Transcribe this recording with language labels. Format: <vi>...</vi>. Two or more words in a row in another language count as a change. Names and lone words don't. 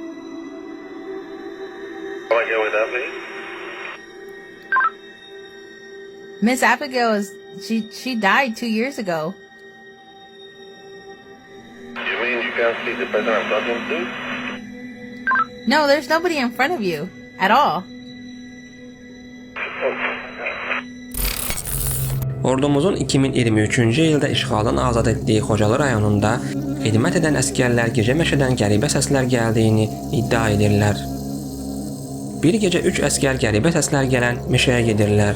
<en>Come again with that, please? Miss Abigail she died 2 years ago. You mean you can't see the person I'm talking to? No, there's nobody in front of you at all.</en> <az>Ordumuzun 2023-cü ildə işğaldan azad etdiyi Xocalı rayonunda xidmət edən əsgərlər gecə meşədən qəribə səslər gəldiyini iddia edirlər. Bir gecə 3 əsgər qəribə səslər gələn meşəyə gedirlər.</az>